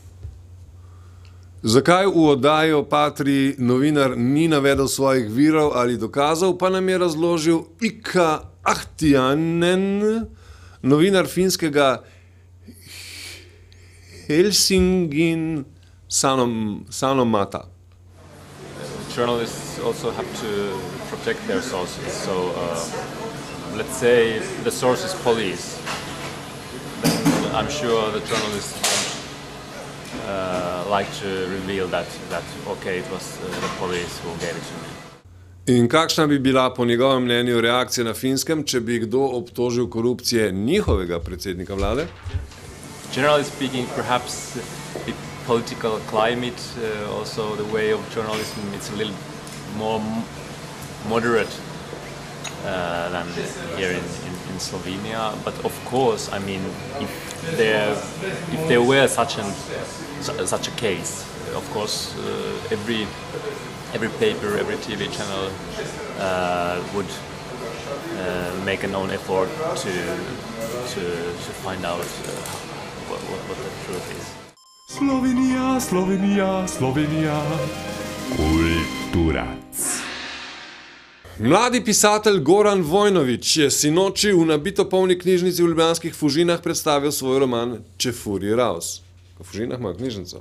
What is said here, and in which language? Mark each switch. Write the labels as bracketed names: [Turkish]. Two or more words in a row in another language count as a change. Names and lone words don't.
[Slovenian] Zakaj v oddaji o Patriji novinar ni navedel svojih virov ali dokazov, pa nam je razložil Ika Ahtiainen, novinar finskega Helsingin Sanomata. [English] Journalists also have to protect their sources. So let's say the source is police. Then I'm sure the journalists don't like to reveal that okay, it was the police who gave it to me. [Slovenian] In kakšna bi bila po njegovem mnenju reakcija na Finskem, če bi kdo obtožil korupcije njihovega predsednika vlade? [English] Generally speaking, perhaps the political climate, also the way of journalism, it's a little more moderate than here in Slovenia. But of course, I mean, if there were such a case, of course, every paper, every TV channel would make an own effort to find out what the truth is. [Slovenian] Slovenija, Slovenija, Slovenija, kulturac. Mladi pisatelj Goran Vojnović je sinoči v nabito polni knjižnici v ljubljanskih Fužinah predstavil svoj roman Čefurji raus. V Fužinah imajo knjižnico.